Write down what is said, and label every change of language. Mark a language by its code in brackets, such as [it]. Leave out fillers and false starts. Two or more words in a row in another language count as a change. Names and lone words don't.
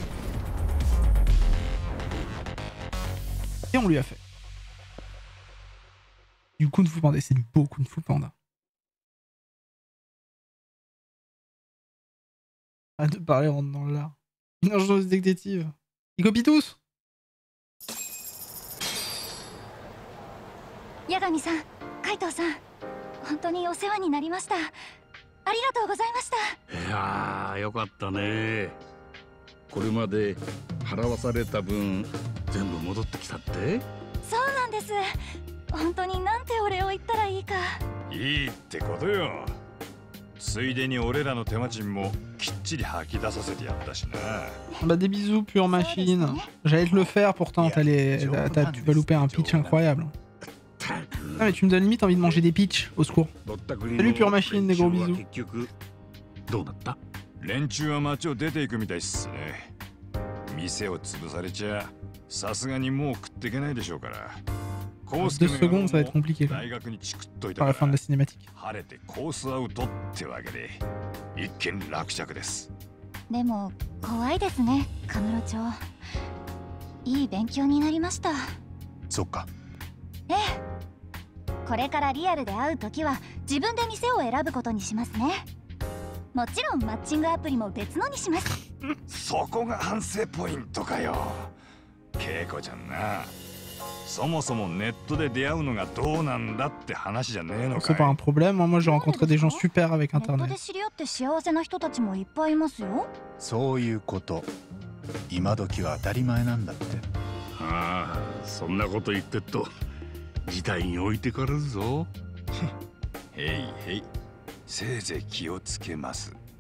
[fr] Et on lui a fait. Du Kung Fu Panda, c'est du beau Kung Fu Panda. Arrête de parler, rentre dans l'art. Une agence détective. Ils copient tous. [ja] Yagami-san, Kaito-san, 本当にお世話になりました。ありがとうございました。いやー、よかったね。これまで払わされた分全部戻ってきたって？そうなんです。本当になんてお礼を言ったらいいか。いいってことよ。ついでに俺らの手間賃もきっちり吐き出させてやったしな。 [fr] Bah des bisous pure machine. J'allais te le faire pourtant, tu vas louper un pitch incroyable. Ah mais tu me donnes limite envie de manger des pitchs, au secours. Salut pure machine, des gros bisous. [ja] どうだった？連中は町を出ていくみたいっすね。店を潰されちゃさすがにもう食っていけないでしょうから。 [fr] 2secondes, ça va être compliqué par la fin de la cinématique. [ja] 晴れてコースアウトってわけで一見落着です。でも怖いですね、カムロ町。いい勉強になりました。そっか。ええ。これからリアルで会うときは自分で店を選ぶことにしますね。もちろんマッチングアプリも別のにします。そこが反省ポイントかよ。ケイコちゃんな。そもそもネットで出会うのがどうなんだって話じゃねえのかい。 [fr] C'est pas un problème, moi j'ai rencontré des gens super avec internet. [ja] ネットで知り合って幸せな人たちもいっぱいいますよ。そういうこと。今時は当たり前なんだって。ああ、そんなこと言ってっと事態に置いてかれるぞ。へいへい、せいぜい気をつけます。